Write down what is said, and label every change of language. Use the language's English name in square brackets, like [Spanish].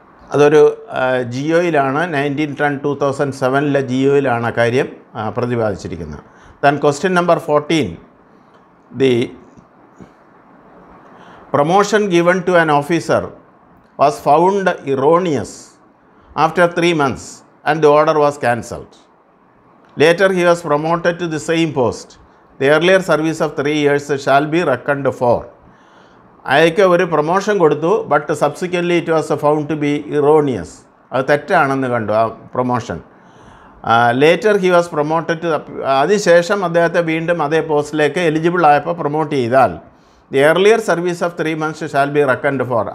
[Malayalam] അതൊരു ജിയോയിലാണ് 1910-2007 ജിയോയിലാണ് ആ കാര്യം പ്രതിപാദിച്ചിരിക്കുന്നത്. [English] Then question number 14. The promotion given to an officer was found erroneous after 3 months and the order was cancelled. Later he was promoted to the same post. The earlier service of 3 years shall be reckoned for. [Malayalam] അയാൾക്ക് ഒരു promotion കൊടുത്തു, [English] But subsequently it was found to be erroneous. [Malayalam] അത് തെറ്റാണെന്ന് കണ്ടു ആ promotion. [English] later he was promoted to, [Malayalam] അതിനുശേഷം അദ്ദേഹത്തെ വീണ്ടും അതേ പോസ്റ്റിലേക്ക് എലിജിബിൾ ആയപ്പോൾ പ്രൊമോട്ട് ചെയ്താൽ [English] The earlier service of 3 months shall be reckoned for.